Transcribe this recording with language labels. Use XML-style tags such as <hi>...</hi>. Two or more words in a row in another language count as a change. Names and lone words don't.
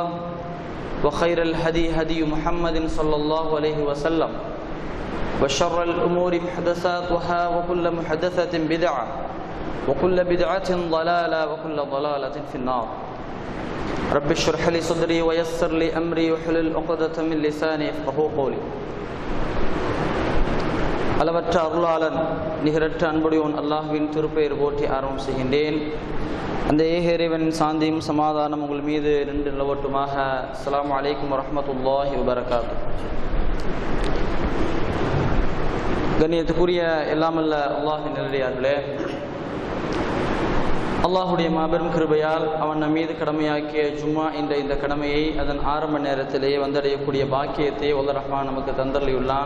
<ar>وخير الهدي هدي محمد صلى الله عليه وسلم وشر الأمور محدثاتها وكل محدثة بدعة وكل بدعة ضلالة وكل ضلالة في النار رب اشرح لي صدري ويسر لي أمري واحلل عقدة من لساني يفقهوا قولي</ar> <ta>அளவற்ற அருளாளன் நிகரற்ற அன்புடையோன் அல்லாஹ்வின் திருப்பெயர் போற்றி ஆரம்பம் செய்கின்றேன். அந்த ஏக இறைவனின் சாந்தியும் சமாதானம் உங்கள் மீது நின்று நிலவட்டுமாக.</ta> <ar>السلام عليكم ورحمة الله وبركاته.</ar> <ta>கண்ணியத்துக்குரிய எல்லாமல்ல அல்லாஹ்வின் நல்லடியார்களே, அல்லாஹுடைய மாபெரும் கிருபையால் அவன் நம் மீது கடமையாக்கிய ஜும்மா என்ற இந்த கடமையை அதன் ஆரம்ப நேரத்திலேயே வந்தடையக்கூடிய பாக்கியத்தை வல்லர் ரஹ்மான் நமக்கு தந்தருளியுள்ளான்.</ta>